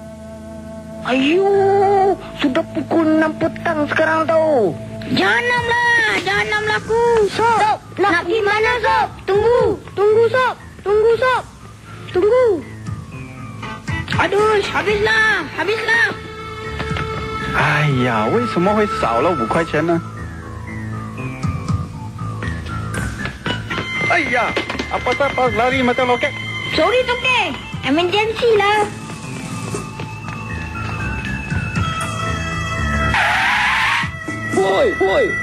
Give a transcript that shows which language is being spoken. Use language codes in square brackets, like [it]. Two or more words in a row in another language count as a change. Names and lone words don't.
[ms] Ayuh, sudah pukul 6 petang sekarang tau. Jahanam lah aku. Sob, nak pergi mana Sob? Tunggu Sob. Tunggu. Aduh, habislah. [zh] 哎呀，为什么会少了5块钱呢？ [ms] 哎呀，apa sahaja lari macam loket? Sorry Toke, emergency lah. Woi.